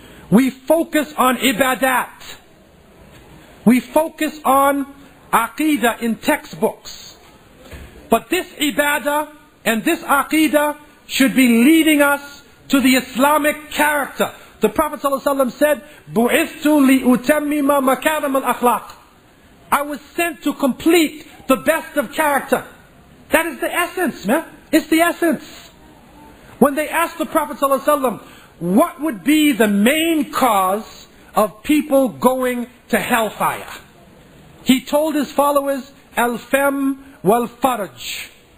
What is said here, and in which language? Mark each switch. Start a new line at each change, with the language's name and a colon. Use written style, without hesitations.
English: We focus on ibadat. We focus on aqidah in textbooks. But this ibadah and this aqidah should be leading us to the Islamic character. The Prophet ﷺ said,
Arabic: بُعِثْتُ لِأُتَمِّمَ مَكَارِمَ الْأَخْلَاقِ.
English: I was sent to complete the best of character. That is the essence, man. It's the essence. When they asked the Prophet ﷺ, what would be the main cause of people going to hellfire? He told his followers,
Arabic: al-fam wal-farj.